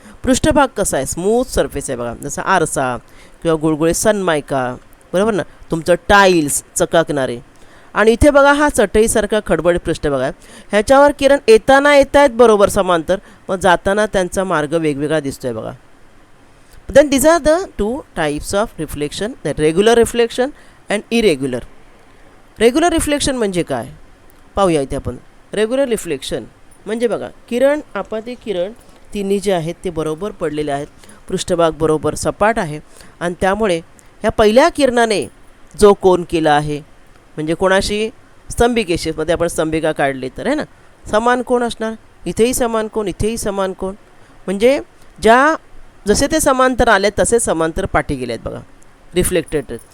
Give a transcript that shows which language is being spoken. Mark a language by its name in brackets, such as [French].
[Marathi] पृष्ठभाग कसा आहे, स्मूथ सरफेस आहे बघा, जसा आरसा किंवा गुळगुळीत सनमायका, बरोबर ना, तुमचं टाईल्स चकाकणारे. आणि इथे बघा हा चटईसारखा खडबडीत पृष्ठभाग आहे. ह्याच्यावर किरण येताना येत आहेत बरोबर समांतर, मग जाताना त्यांचा मार्ग वेगवेगळा दिसतोय बघा. [English] Then these are the two types of reflection, the regular reflection and irregular. [Marathi] Regular reflection म्हणजे काय पाहूया इथे आपण. रेग्युलर रिफ्लेक्शन म्हणजे बघा, किरण आपाती किरण तिन्ही जे आहेत ते बरोबर पडलेले आहेत, पृष्ठभाग बरोबर सपाट आहे आणि त्यामुळे ह्या पहिल्या किरणाने जो कोन केला आहे म्हणजे कोणाशी स्तंभिकेशी, मध्ये आपण स्तंभिका काढली तर आहे ना, समान कोण असणार, इथेही समान कोण, इथेही समान कोण, म्हणजे जसे ते समांतर आले तसे समांतर पाठी गेले आहेत बघा, रिफ्लेक्टेड.